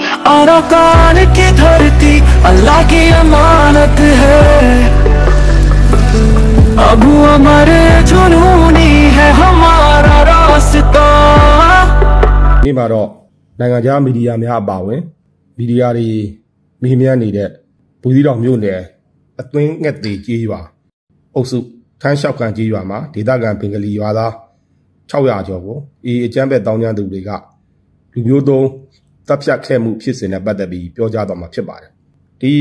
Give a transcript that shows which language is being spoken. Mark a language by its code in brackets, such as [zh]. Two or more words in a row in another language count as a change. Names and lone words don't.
[hi] आराकान की धरती अल्लाह की अमानत है। अबू अमर जुनूनी है हमारा रास्ता। [my] ဒီမှာတော့နိုင်ငံခြားမီဒီယာများအပါအဝင်မီဒီယာတွေမိမြန်းနေတဲ့ဘူးသီးတောင်မြို့နယ်အတွင်းငှက်သေးကြေးရွာအုပ်စုထန်းလျှောက်ကန်ကြေးရွာမှာဒေသခံဘင်္ဂလီရွာ သား600ကျော်ကိုအကြမ်းဖက်တောင်းကျမ်းသူတွေကလူမျိုးတုံးတပ်ဖြတ်ခဲ့မှုဖြစ်စဉ်နဲ့ပတ်သက်ပြီးပြောကြားတော့မှာဖြစ်ပါတယ်။ဒီ